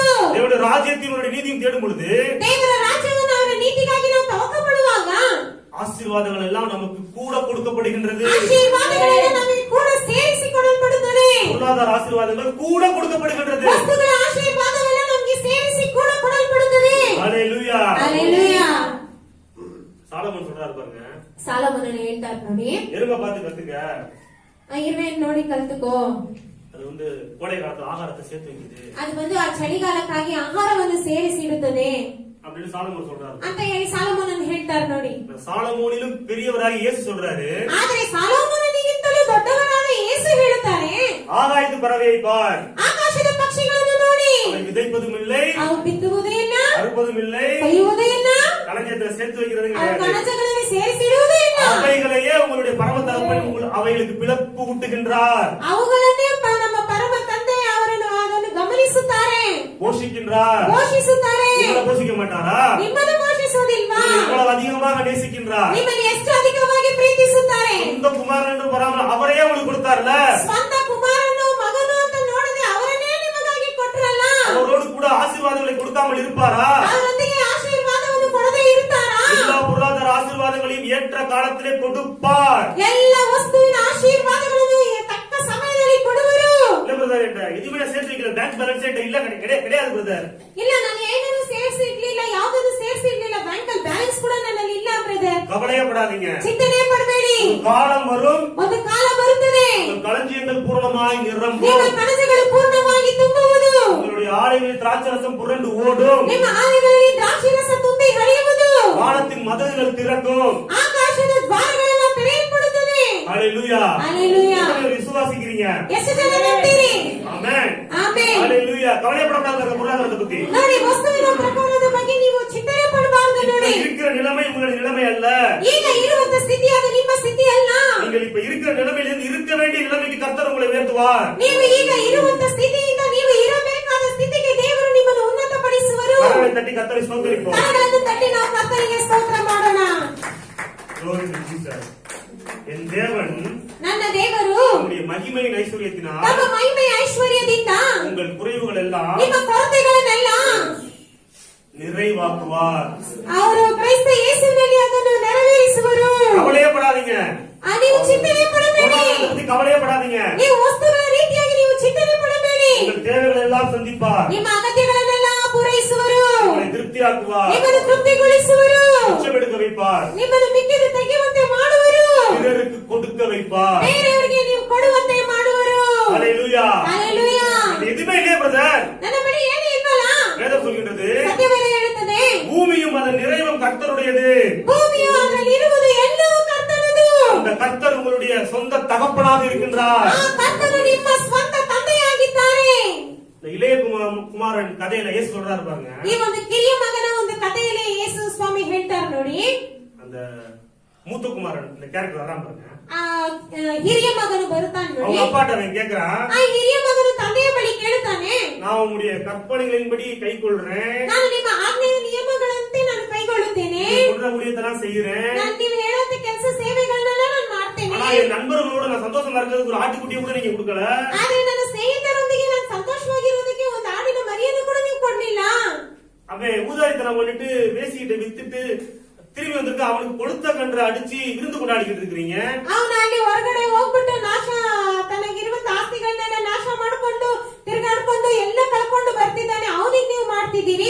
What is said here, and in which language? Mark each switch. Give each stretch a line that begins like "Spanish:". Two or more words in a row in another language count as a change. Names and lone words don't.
Tamil: தேவனுடைய ராஜ்யத்தினுடைய நீதியும் தேடும் பொழுது
Kannada: ದೇವರ ರಾಜ್ಯವನ್ನು ಅವರ ನೀತಿಗಾಗಿ ನಾವು ತವಕ ಪಡುವಾಗ
Tamil: ஆசீர்வாதங்கள் எல்லாம் நமக்கு கூட கொடுக்கப்படுகின்றது.
Kannada: ಆಶೀರ್ವಾದಗಳೆಲ್ಲ ನಮಗೆ ಕೂಡ ಸೇರಿಸಿಕೊಳ್ಳಲ್ಪಡುತ್ತದೆ.
Tamil: பொருளாதார ஆசீர்வாதங்கள் கூட கொடுக்கப்படுகின்றது.
Kannada: ವಸ್ತುಗಳ ಆಶೀರ್ವಾದವೆಲ್ಲ ನಮಗೆ ಸೇರಿಸಿ ಕೂಡ ಕೊಡಲ್ಪಡುತ್ತದೆ.
Tamil: ஹalleluya.
Kannada: ಹಲ್ಲೆಲೂಯಾ.
Tamil: சாலமோன் சொல்றாரு பாருங்க,
Kannada: ಸಾಲಮೋನನು ಹೇಳ್ತಾರೆ ನೋಡಿ,
Tamil: எருமை பார்த்து கத்துக்க.
Kannada: ಇರುವೆಯನ್ನು ನೋಡಿ ಕಲ್ತುಕೋ.
Tamil: அது வந்து கோடை காலத்துல ஆகாரத்தை சேர்த்து வைக்குது
Kannada: ಅದು ಆ ಚಳಿಗಾಲಕ್ಕಾಗಿ ಆಹಾರವನ್ನು ಸೇರಿಸಿಡುತ್ತದೆ
Tamil: அப்படின்னு சாலமோன் சொல்றாரு.
Kannada: ಅಂತ ಹೇಳಿ ಸಾಲಮೋನನು ಹೇಳ್ತಾರೆ ನೋಡಿ.
Tamil: சாலமோனிலும் பெரியவராக இயேசு சொல்றாரு,
Kannada: ಆದರೆ ಸಾಲಮೋನನಿಗಿಂತಲೂ ದೊಡ್ಡವರಾದ ಯೇಸು ಹೇಳುತ್ತಾರೆ,
Tamil: ஆகாயத்து பறவையை பார்,
Kannada: ಆಕಾಶದ ಪಕ್ಷಿಗಳನ್ನು ನೋಡಿ,
Tamil: அவை விதைப்பதும் இல்லை,
Kannada: ಅವು ಬಿತ್ತುವುದೇ ಇಲ್ಲ,
Tamil: அறுப்பதும் இல்லை,
Kannada: ಕೊಯ್ಯುವುದೇ ಇಲ್ಲ,
Tamil: களஞ்சியத்தை சேர்த்து வைக்கிறது
Kannada: ಅವು
Tamil: கிடையாது.
Kannada: ಕಣಜಗಳನ್ನು ಸೇರಿಸಿಡುವುದೇ ಇಲ್ಲ.
Tamil: அவைகளையே உங்களுடைய பரம தகப்பன் அவைகளுக்கு பிளப்பு ஊட்டுகின்றார்,
Kannada: ಅವುಗಳನ್ನೇ ನಮ್ಮ ಪರಮ ತಂದೆ ಅವರನ್ನು ಅದನ್ನು ಗಮನಿಸುತ್ತಾರೆ,
Tamil: போஷிக்கின்றார்.
Kannada: ಪೋಷಿಸುತ್ತಾರೆ.
Tamil: உங்களை போஷிக்க மாட்டாரா?
Kannada: ನಿಮ್ಮನ್ನು ಪೋಷಿಸುವುದಿಲ್ವಾ?
Tamil: இவ்வளவு அதிகமாக நேசிக்கின்றார்.
Kannada: ನಿಮ್ಮನ್ನು ಎಷ್ಟು ಅಧಿಕವಾಗಿ ಪ್ರೀತಿಸುತ್ತಾರೆ.
Tamil: சொந்த குமாரன் என்று வராமல் அவரையே உங்களுக்கு கொடுத்தார்ல,
Kannada: ಸ್ವಂತ ಕುಮಾರನು ಮಗನು ಅಂತ ನೋಡದೆ ಅವರನ್ನೇ ನಿಮಗಾಗಿ ಕೊಟ್ರಲ್ಲ,
Tamil: அவரோடு கூட ஆசீர்வாதங்களை கொடுக்காமல் இருப்பாரா?
Kannada: ಅವರೊಂದಿಗೆ ಆಶೀರ್ವಾದವನ್ನು ಕೊಡದೆ ಇರುತ್ತಾರಾ?
Tamil: எல்லா பொருளாதார ஆசீர்வாதங்களையும் ஏற்ற காலத்திலே கொடுப்பார்.
Kannada: ಎಲ್ಲ ವಸ್ತುವಿನ ಆಶೀರ್ವಾದಗಳನ್ನು ತಕ್ಕ ಸಮಯದಲ್ಲಿ ಕೊಡುವರು.
Tamil: இல்ல பிரதர், எதுவுமே சேர்த்து வைக்கிற
English: bank balance
Tamil: இல்ல கிடையாது பிரதர்.
Kannada: ಇಲ್ಲ, ನಾನು ಏನನ್ನು ಸೇರಿಸಿ ಇರ್ಲಿಲ್ಲ, ಯಾವುದನ್ನು ಸೇರಿಸಿ ಇರ್ಲಿಲ್ಲ, ಬ್ಯಾಂಕ್ ಅಲ್ಲಿ ಬ್ಯಾಲೆನ್ಸ್ ಕೂಡ ನನ್ನಲ್ಲಿ ಇಲ್ಲ ಬ್ರದರ್.
Tamil: கவலையப்படாதீங்க.
Kannada: ಚಿಂತನೆ ಪಡಬೇಡಿ.
Tamil: காலம் வரும்,
Kannada: ಒಂದು ಕಾಲ ಬರುತ್ತದೆ,
Tamil: உங்கள் களஞ்சியங்கள் பூரணமாய்
Kannada: ನಿಮ್ಮ
Tamil: நிரம்பும்,
Kannada: ಕನಸುಗಳು ಪೂರ್ಣವಾಗಿ ತುಂಬುವುದು,
Tamil: உங்களுடைய ஆலைகளில் திராட்சரசம் புரண்டு ஓடும்,
Kannada: ನಿಮ್ಮ ಆನೆಗಳಲ್ಲಿ ದ್ರಾಕ್ಷಿರಸ ತುಂಬಿ ಹರಿಯುವುದು,
Tamil: வானத்தின் மதகுகள் திறக்கும்.
Kannada: ಆಕಾಶದ ದ್ವಾರಗಳೆಲ್ಲ ತೆರೆಯಲ್ಪಡುತ್ತದೆ.
Tamil: ஹalleluya.
Kannada: ಹಲ್ಲೆಲೂಯಾ.
Tamil: எத்தனை பேர் விசுவாசிக்கிறீங்க?
Kannada: ಎಷ್ಟು ಜನ ನಂಬ್ತೀರಿ?
Tamil: ஆமென்.
Kannada: ಆಮೆನ್.
Tamil: ஹalleluya. கவலைப்படாத பொருளாதாரத்தை பத்தி.
Kannada: ನೋಡಿ, ವಸ್ತುವಿನ ಪ್ರಕಾರದ ಬಗ್ಗೆ ನೀವು ಚಿಂತನೆ ಪಡಬಾರದು. ನೋಡಿ,
Tamil: இப்ப இருக்கிற நிலைமை உங்களுடைய நிலைமை அல்ல.
Kannada: ಈಗ ಇರುವಂತ ಸ್ಥಿತಿ ಅದು ನಿಮ್ಮ ಸ್ಥಿತಿ ಅಲ್ಲ.
Tamil: நீங்கள் இப்ப இருக்கிற நிலைமையிலிருந்து இருக்க வேண்டிய நிலைமைக்கு கர்த்தர் உங்களை உயர்த்துவார்.
Kannada: ನೀವು ಈಗ ಇರುವಂತ ಸ್ಥಿತಿಯಿಂದ ನೀವು ಇರಬೇಕಾದ ಸ್ಥಿತಿಗೆ ದೇವರು ನಿಮ್ಮನ್ನು ಉನ್ನತಪಡಿಸುವರು.
Tamil: கரங்களை தட்டி கர்த்தரை ஸ்தோத்திரிப்போம்.
Kannada: ಕರಗಳನ್ನು ತಟ್ಟಿ ನಾವು ಕರ್ತನಿಗೆ ಸ್ತೋತ್ರ ಮಾಡೋಣ.
English: Glory to Jesus.
Tamil: என் தேவன்
Kannada: ನನ್ನ ದೇವರು
Tamil: உங்களுடைய மகிமையின் ஐஸ்வர்யத்தினால்
Kannada: ತಮ್ಮ ಮಹಿಮೆಯ ಐಶ್ವರ್ಯದಿಂದ
Tamil: உங்கள் குறைவுகள் எல்லாம்
Kannada: ನಿಮ್ಮ ಕೊರತೆಗಳನ್ನೆಲ್ಲ
Tamil: நிறைவாக்குவார்.
Kannada: ಅವರು ಕ್ರೈಸ್ತ ಯೇಸುವಿನಲ್ಲಿ ಅದನ್ನು ನೆರವೇರಿಸುವರು.
Tamil: கவலையப்படாதீங்க.
Kannada: ನೀವು ಚಿಂತನೆ ಪಡಬೇಡಿ.
Tamil: பொருளாதாரத்தை பத்தி கவலையப்படாதீங்க.
Kannada: ನೀವು ವಸ್ತುಗಳ ರೀತಿಯಾಗಿ ನೀವು ಚಿಂತನೆ ಪಡಬೇಡಿ.
Tamil: உங்கள் தேவைகளை எல்லாம் சந்திப்பார்.
Kannada: ನಿಮ್ಮ ಅಗತ್ಯಗಳನ್ನೆಲ್ಲ ಪೂರೈಸುವರು.
Tamil: உங்களை திருப்தியாக்குவார்.
Kannada: ನಿಮ್ಮನ್ನು ತೃಪ್ತಿಗೊಳಿಸುವರು.
Tamil: உச்சமெடுக்க வைப்பார்.
Kannada: ನಿಮ್ಮನ್ನು ಮಿಕ್ಕಿದ ತೆಗೆಯುವಂತೆ ಮಾಡುವರು.
Tamil: பிறருக்கு கொடுக்க வைப்பார்.
Kannada: ಬೇರೆಯವರಿಗೆ ನೀವು ಕೊಡುವಂತೆ ಮಾಡುವರು.
Tamil: ஹalleluya.
Kannada: ಹಲ್ಲೆಲೂಯಾ.
Tamil: இது எதுவுமே இல்லையே பிரதர்.
Kannada: ನನ್ನ ಬಳಿ ಏನೂ ಇಲ್ವಲ್ಲ?
Tamil: வேதம் சொல்கின்றது,
Kannada: ಸತ್ಯವೇದ ಹೇಳುತ್ತದೆ,
Tamil: பூமியும் அதன் நிறைவும் கர்த்தருடையது.
Kannada: ಭೂಮಿಯು ಅದರಲ್ಲಿ ಇರುವುದು ಎಲ್ಲವೂ ಕರ್ತನದು.
Tamil: அந்த கர்த்தர் உங்களுடைய சொந்த தகப்பனாக இருக்கின்றார்.
Kannada: ಆ ಕರ್ತನು ನಿಮ್ಮ ಸ್ವಂತ ತಂದೆಯಾಗಿದ್ದಾರೆ.
Tamil: இந்த இளைய குமாரன் கதையில இயேசு சொல்றாரு பாருங்க,
Kannada: ಈ ಒಂದು ಕಿರಿಯ ಮಗನ ಒಂದು ಕಥೆಯಲ್ಲಿ ಯೇಸು ಸ್ವಾಮಿ ಹೇಳ್ತಾರೆ ನೋಡಿ.
Tamil: அந்த மூத்த குமாரன் இந்த கேரக்டர் வராம பாருங்க,
Kannada: ಆ ಹಿರಿಯ ಮಗನು ಬರುತ್ತಾನೆ
Tamil: அவங்க
Kannada: ನೋಡಿ.
Tamil: அப்பாட்ட அவன் கேக்குறான்,
Kannada: ಆ ಹಿರಿಯ ಮಗನು ತಂದೆಯ ಬಳಿ ಕೇಳುತ್ತಾನೆ,
Tamil: நான் உங்களுடைய கற்பனைகளின்படி கை கொள்றேன்,
Kannada: ನಾನು ನಿಮ್ಮ ಆಜ್ಞೆಯ ನಿಯಮಗಳಂತೆ ನಾನು ಕೈಗೊಳ್ಳುತ್ತೇನೆ,
Tamil: சொல்ற ஊழியத்தை நான் செய்யறேன்,
Kannada: ನಾನು ನೀವು ಹೇಳುವಂತ ಕೆಲಸ ಸೇವೆಗಳನ್ನೆಲ್ಲ ನಾನು ಮಾಡ್ತೇನೆ.
Tamil: ஆனா என் நண்பர்களோட நான் சந்தோஷமா இருக்கிறதுக்கு ஒரு ஆட்டுக்குட்டியை கூட நீங்க கொடுக்கல.
Kannada: ಆದ್ರೆ ನನ್ನ ಸ್ನೇಹಿತರೊಂದಿಗೆ ನಾನು ಸಂತೋಷವಾಗಿರುವುದಕ್ಕೆ ಒಂದು ಆಡಿನ ಮರಿಯನ್ನು ಕೂಡ ನೀವು ಕೊಡ್ಲಿಲ್ಲ.
Tamil: அவன் ஊதாரித்தனம் பண்ணிட்டு வேசிக்கிட்ட வித்துட்டு திரும்பி வந்திருக்க, அவனுக்கு கொடுத்த கன்று அடிச்சு விருந்து கொண்டாடிக்கிட்டு இருக்கிறீங்க.
Kannada: ಅವನು ಅಲ್ಲಿ ಹೊರಗಡೆ ಹೋಗ್ಬಿಟ್ಟು ತನಗಿರುವಂತ ಆಸ್ತಿಗಳನ್ನೆಲ್ಲ ನಾಶ ಮಾಡ್ಕೊಂಡು ತಿರುಗಾಡ್ಕೊಂಡು ಎಲ್ಲ ಕಳ್ಕೊಂಡು ಬರ್ತಿದ್ದಾನೆ, ಅವನಿಗೆ ನೀವು ಮಾಡ್ತಿದ್ದೀರಿ